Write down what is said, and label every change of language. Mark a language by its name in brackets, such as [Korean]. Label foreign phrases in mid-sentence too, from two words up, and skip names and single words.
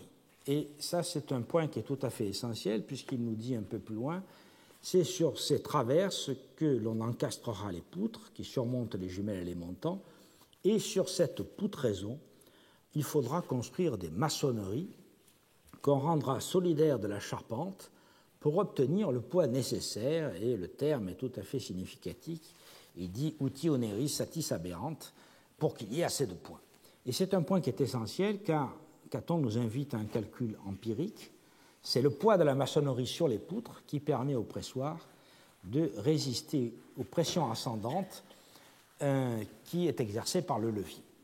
[French] Et ça, c'est un point qui est tout à fait essentiel puisqu'il nous dit un peu plus loin, c'est sur ces traverses que l'on encastrera les poutres qui surmontent les jumelles et les montants, et sur cette poutraison, il faudra construire des maçonneries qu'on rendra solidaires de la charpente pour obtenir le poids nécessaire, et le terme est tout à fait significatif, il dit « [Latin] uti oneris satis aberrant [French] » pour qu'il y ait assez de poids. Et c'est un point qui est essentiel car Caton nous invite à un calcul empirique. C'est le poids de la maçonnerie sur les poutres qui permet au pressoir de résister aux pressions ascendantes qui est exercée par le levier.